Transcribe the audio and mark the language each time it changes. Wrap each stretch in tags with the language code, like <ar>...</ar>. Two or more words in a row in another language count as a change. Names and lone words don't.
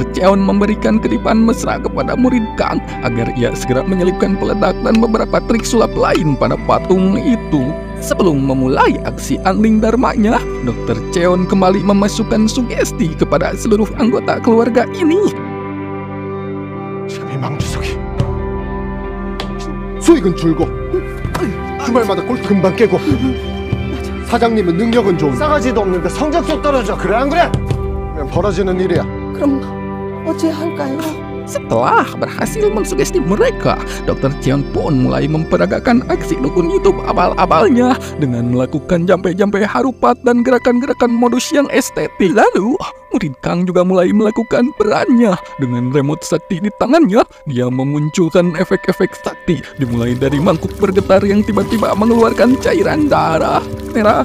<id>Cheon memberikan kedipan mesra kepada murid Kang agar ia segera menyelipkan peledak dan beberapa trik sulap lain pada patung itu. Sebelum memulai aksi angling dharmanya, Dr. Cheon kembali memasukkan sugesti kepada seluruh anggota keluarga ini.</id> <ko>지금 이 망주석이 수익은 줄고 주말마다 골프 금방 깨고 사장님은 능력은 좋은데 싸가지도 없는데 성적도 떨어져. 그래 안 그래? 그냥 벌어지는 일이야. 그럼 어찌 할까요?</ko> <id>Setelah berhasil mensugesti mereka, Dr. Cheon pun mulai memperagakan aksi dukun YouTube abal-abalnya dengan melakukan jampe-jampe harupat dan gerakan-gerakan modus yang estetik. Lalu, murid Kang juga mulai melakukan perannya. Dengan remote sakti di tangannya, dia memunculkan efek-efek sakti, dimulai dari mangkuk bergetar yang tiba-tiba mengeluarkan cairan darah merah.</id>